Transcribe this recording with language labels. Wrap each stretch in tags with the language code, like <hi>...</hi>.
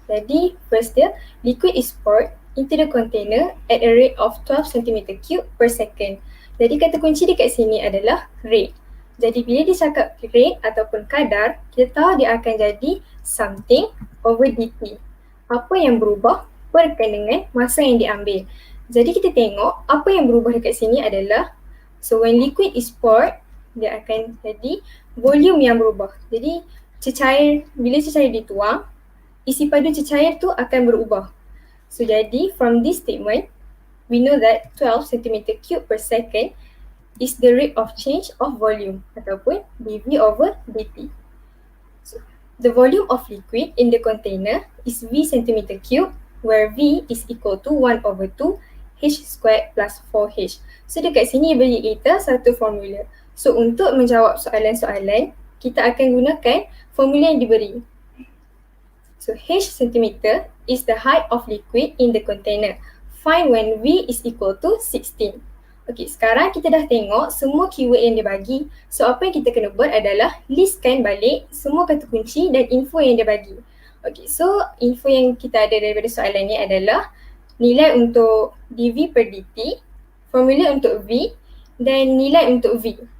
<en>Jadi first dia, liquid is poured into the container at a rate of 12 cm3 per second.</en> <ms>Jadi kata kunci dekat sini adalah rate. Jadi bila dia cakap rate ataupun kadar, kita tahu dia akan jadi</ms> <en>something over dt.</en> <ms>Apa yang berubah berkaitan dengan masa yang diambil. Jadi kita tengok apa yang berubah dekat sini adalah,</ms> <en>so when liquid is poured,</en> <ms>dia akan jadi volume yang berubah. Jadi bila cecair dituang, isi padu cecair tu akan berubah.</ms> <en>So jadi from this statement, we know that 12 cm3 per second is the rate of change of volume ataupun dV over dt. So, the volume of liquid in the container is V cm3, where V is equal to 1 over 2 H squared plus 4H.</en> <ms>So dekat sini beri kita satu formula. So untuk menjawab soalan-soalan, kita akan gunakan formula yang diberi.</ms> <en>So H centimeter is the height of liquid in the container. Find when V is equal to 16.</en> <ms>Okay, sekarang kita dah tengok semua keyword yang dia bagi. So apa yang kita kena buat adalah listkan balik semua kata kunci dan info yang dia bagi. Okay, so info yang kita ada daripada soalan ni adalah nilai untuk dV per dt, formula untuk V dan nilai untuk V.</ms>